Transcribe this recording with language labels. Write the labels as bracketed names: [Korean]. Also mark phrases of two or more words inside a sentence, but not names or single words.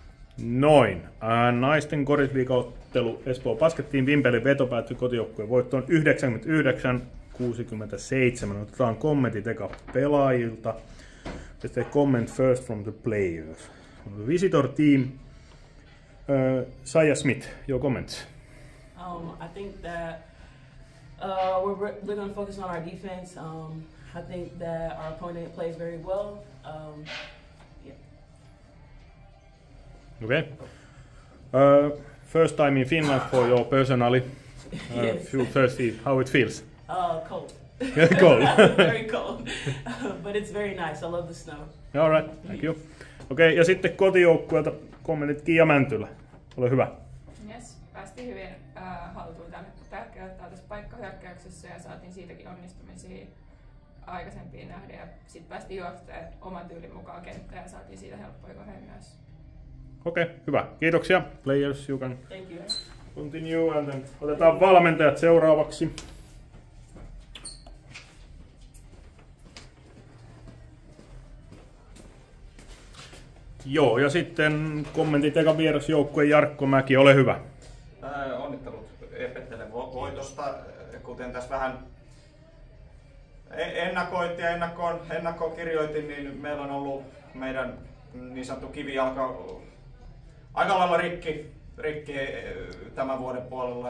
[Finnish] Noin. Naisten korisliigaottelu Espoo Baskettiin Vimpelin veto päättyi kotijoukkueen voittoon 99-67. Otetaan kommentit eka pelaajilta. [English] Let's take comment first from the players. The visitor team. Saya Smith, your comments. I think that we're going to focus on our defense. I think that our opponent plays very well. Yeah. Okay. First time in Finland for your personally. Yes. First see how it feels. Cold. Cold. Very cold. But it's very nice. I love the snow. All right, thank you. [Finnish] Okei, ja sitten kotijoukkueelta kommentit Kiia Mäntylä. Ole hyvä. Yes, päästiin hyvin haltuun tällä kertaa tässä paikkahyökkäyksessä ja saatiin siitäkin onnistumisia aikaisempiin nähden. Ja sitten päästiin juoksemaan oman tyylin mukaan kenttään ja saatiin siitä helppoja kohdea myös. Okei, hyvä. Kiitoksia. [English] Players, you can Thank you. continue. And then [Finnish] otetaan valmentajat seuraavaksi. Joo, ja sitten kommentit eka vierasjoukkueen Jarkko Mäki, ole hyvä. Onnittelut Epettele voitosta, kuten tässä vähän ennakoitiin ja ennakkoon kirjoitin, niin meillä on ollut meidän niin sanottu kivijalka aika lailla rikki tämän vuoden puolella.